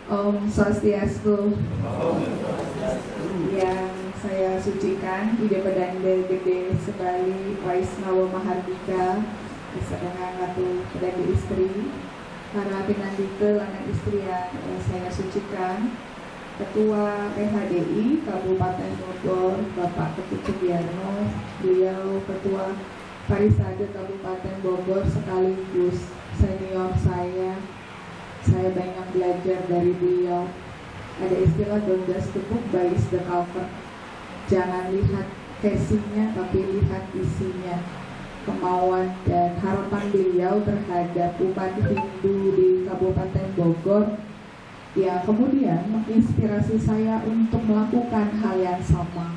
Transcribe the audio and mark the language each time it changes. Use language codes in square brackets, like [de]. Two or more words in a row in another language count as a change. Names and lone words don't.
[id] Om Swastiastu. Yang saya sucikan Ide Pedanda Gede Sebali Waisnawa Mahardika beserta Ratu Pedanda Istri, para pinandika lanang istri yang saya sucikan, Ketua PHDI Kabupaten Bogor Bapak Ketut Sugiarno, beliau Ketua Parisade Kabupaten Bogor sekaligus senior saya banyak belajar dari beliau. Ada istilah [en] don't just the book by the cover. [id] Jangan lihat casingnya tapi lihat isinya. Kemauan dan harapan beliau terhadap umat Hindu di Kabupaten Bogor yang kemudian menginspirasi saya untuk melakukan hal yang sama.